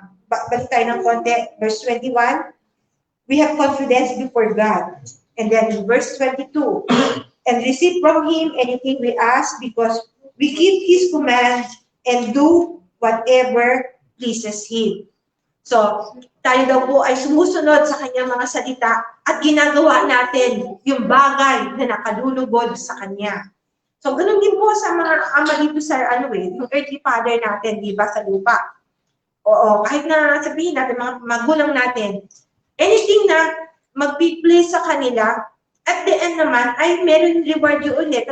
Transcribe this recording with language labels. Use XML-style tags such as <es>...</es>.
<tl>Balik tayo ng konti, verse 21.</tl> <en>We have confidence before God. And then in verse 22, and receive from Him anything we ask because we keep His commands and do whatever pleases Him.</en> <tl>So, tayo daw po ay sumusunod sa kanyang mga salita at ginagawa natin yung bagay na nakalulugod sa kanya. So, ganun din po sa mga ama dito sa yung</tl> <en>earthly father</en> <tl>natin, di ba, sa lupa. Oo, kahit na sabihin natin, mga magulang natin, anything na mag-please sa kanila,</tl> <en>at the end</en> <tl>naman, ay meron reward yun ulit.</tl>